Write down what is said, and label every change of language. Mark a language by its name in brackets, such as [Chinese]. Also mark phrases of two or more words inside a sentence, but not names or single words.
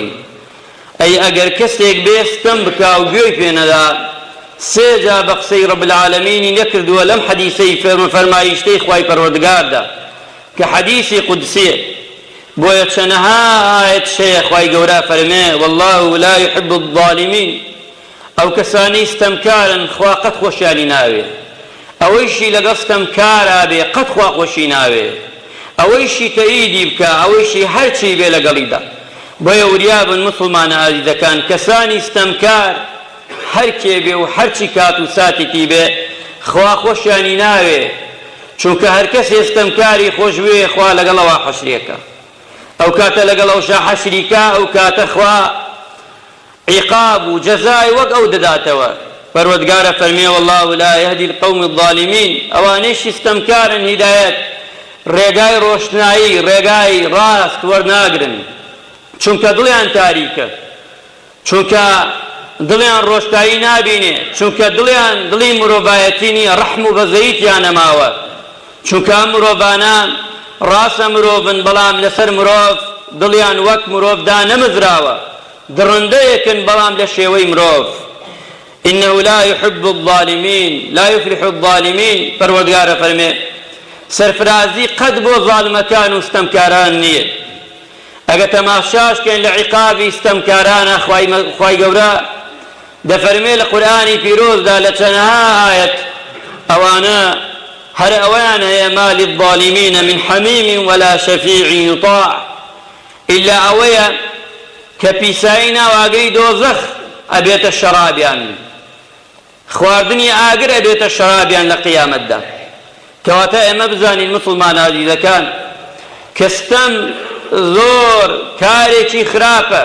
[Central Kurdish] ئەی ئەگەر کەسێک بێ ستەم بکا و گوێی پێ نەدا، سێجا بە قسەی [Arabic] ڕەب العالەمینی [Central Kurdish] نەکردووە لەم حەدیسەی فەرمایشتەی خوای پەروەردگاردا کە حەدیسی قودسیە. بۆیە چەندەها ئایەت شەیە خوای گەورە فەرمێ: [Arabic] والله لا يحب الظالمين. [Central Kurdish] ئەو کەسانی ستەمکارن خوا قەت خۆشیانی ناوێ، ئەوەیشی لەگەڵ ستەمکارا بێ قەت خوا خۆشی ناوێ، ئەوەیشی تەئیدی بکە، ئەوەیشی هەرچی بێ لەگەڵیدا. بۆیە وریابن مسلمانە ئازیزەکان، کەسانی ستەمکار هەر کێ بێ و هەرچی کات و ساتێکی بێ خوا خۆشیانی ناوێ، چونکە هەر کەسێ ستەمکاری خۆش بێ خوا لەگەڵەوە حەشرێکە. ئەو کاتە لەگەڵ ئەوشا حەشریکا، ئەو کاتە خوا عقاب و جەزای وەک ئەو دەداتەوە. پەروەردگارە فەرمێ: [Arabic] والله لا يهدي القوم الظالمين. [Central Kurdish] ئەوانەیشی ستەمکارن هیدایەت، ڕێگای ڕۆشنایی، ڕێگای ڕاست وەرناگرن، چونکە دڵیان تاریکە، چونکە دڵیان ڕۆشتایی نابینێ، چونکە دڵی مرۆڤایەتی نییە، ڕەحم و بەزەییتیان نەماوە، چونکە ئەم مرۆڤانان ڕاستە مرۆڤن، بەڵام لەسەر مرۆڤ دڵیان وەک مرۆڤدا نەمزراوە، درڕندەیەکن بەڵام لە شێوەی مرۆڤ. [Arabic] إنه لا يحب الظالمين، لا يفلح الظالمين. [Central Kurdish] پەروەردگارە فەرمێ سەرفرازی قەت بۆ زاڵمەکان و ستەمکاران نییە. ئەگە تەماشاشکەین لە عیقابی ستەمکارانە، خوای گەورە دەفەرمێ لە قورئانی پیرۆزدا لە چەندەها ئایەت، ئەوانە هەر ئەویان هەیە: [Arabic] ما للظالمين من حميم ولا شفيع يطاع. [Central Kurdish] إلا ئەوەیە کە پیسایی ناواگەی دۆزەخ ئەبێتە شەرابیان، خواردنی ئاگر ئەبێتە شەرابیان لە قیامەتدا. کەواتە ئێمە بزانین مسلمان ئازیزەکان کە ستەم زۆر کارێکی خراپە.